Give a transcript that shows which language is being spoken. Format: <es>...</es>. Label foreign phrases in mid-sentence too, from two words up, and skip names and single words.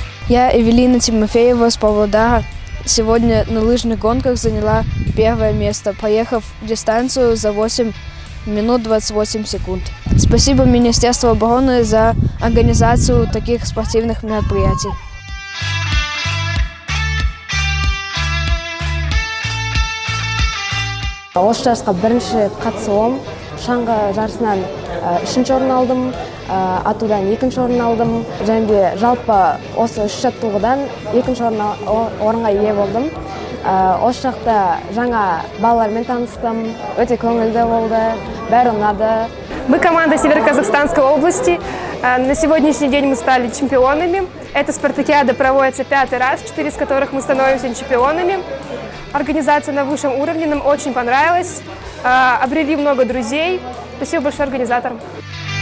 <ru>Я Эвелина Тимофеева с Павлодара. Сегодня на лыжных гонках заняла первое место, проехав дистанцию за 8 минут 28 секунд. Спасибо Министерству обороны за организацию таких спортивных мероприятий.</ru> <kk>Осы жарысқа бірінші рет қатысуым. Шаңғы жарысынан 3-ші орын алдым, атудан 2-ші орын алдым. Және де жалпы осы 3 жаттығудан 2-ші орынға ие болдым. Осы жақта жаңа балалармен таныстым, өте көңілді болды, бәрі ұнады.</kk> <ru>Мы команда Северо-Казахстанской области. На сегодняшний день мы стали чемпионами. Эта спартакиада проводится 5-й раз, 4 из которых мы становимся чемпионами. Организация на высшем уровне нам очень понравилась. Обрели много друзей. Спасибо большое организаторам.</ru>